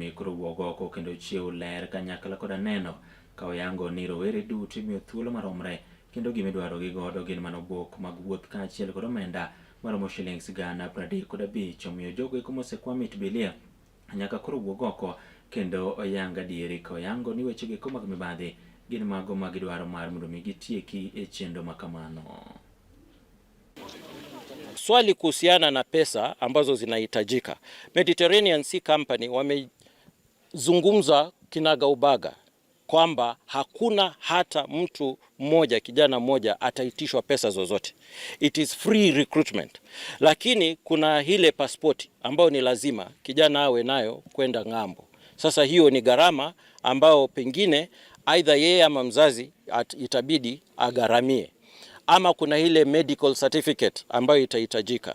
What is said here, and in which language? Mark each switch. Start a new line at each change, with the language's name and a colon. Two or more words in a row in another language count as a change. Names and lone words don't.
Luo (Kenya and Tanzania): mi koro wuog oko kendo chieu ler kanyakla koda neno ka oyango ni rowere duto imiyo thuolo maromre kendo gimidwaro gi godo gin manobok mag wuoth kaachiel kod omenda maromo shillings gana 35 omiyo jogo eko mosekwamit bilia nyaka koro wuog oko kendo oyanga dieri ka oyango ni weche geko mag mibadhi gin mago magidwaro mar mondo mi gitieki e chenro makamano.
Swahili: Swali kuhusiana na pesa ambazo zinahitajika, Mediterranean Sea Company wamezungumza kinagaubaga kwamba hakuna hata mtu mmoja, kijana mmoja ataitishwa pesa zozote.
English: It is free recruitment.
Swahili: Lakini kuna ile pasipoti ambayo ni lazima kijana awe nayo kwenda ng'ambo. Sasa hiyo ni gharama ambao pengine aidha yeye ama mzazi itabidi agharamie. Ama kuna ile
English: medical certificate
Swahili: ambayo itahitajika.